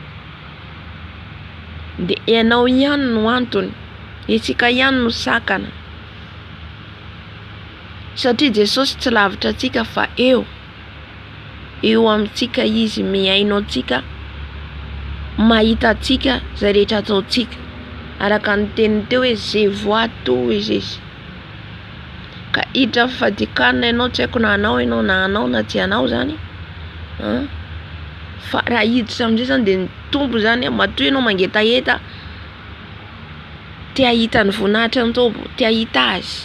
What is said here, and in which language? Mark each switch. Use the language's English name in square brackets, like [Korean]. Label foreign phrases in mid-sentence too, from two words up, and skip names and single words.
[Malagasy] De ianao ihany no antony, itsika ihany no sakana. Satria Jesosy tsy lavitra antsika fa eo amintsika izy miaino antsika, mahita antsika zay rehetra ataontsika. Araka ny teniny teo hoe [French] je vois tout [Malagasy] izy. Ka hiditra fifadikana ianao tsy haiko na anao ianao na anao na tsy anao zany. Fa raha hiditra am'izay zany de ny tompo zany matoa ianao mangetaheta te ahita ny voninahitra ny tompo, te ahita azy.